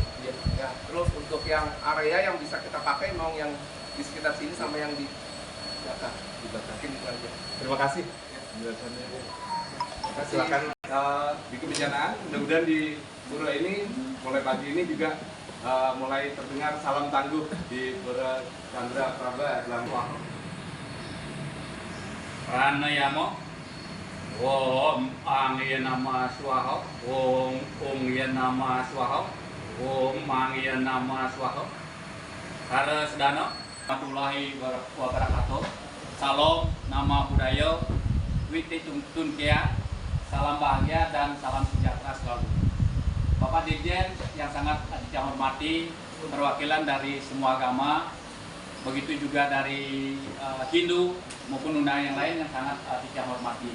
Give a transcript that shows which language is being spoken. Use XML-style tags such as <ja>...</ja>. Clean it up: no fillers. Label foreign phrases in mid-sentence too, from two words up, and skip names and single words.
<id>Ya, terus untuk yang area yang bisa kita pakai mau yang di sekitar sini sama yang di belakang. Mungkin itu aja. Terima kasih. Penjelasannya. Silakan di kebencanaan. Mudah-mudahan di pura ini mulai pagi ini juga mulai terdengar salam tangguh di Pura Chandra Praba Lampang.</id> <sa>Pranayama Om Angya Nama Swaha Om Ungya Nama Swaha Om Mangya Nama Swaha.</sa> <ar>Hara sedana warahmatullahi wabarakatuh.</ar> <id>Salam nama budaya Witi Tuntun Kia. Salam bahagia dan salam sejahtera selalu. Bapak Dirjen yang sangat saya hormati, perwakilan dari semua agama, begitu juga dari Hindu maupun undangan yang lain yang sangat saya hormati.</id>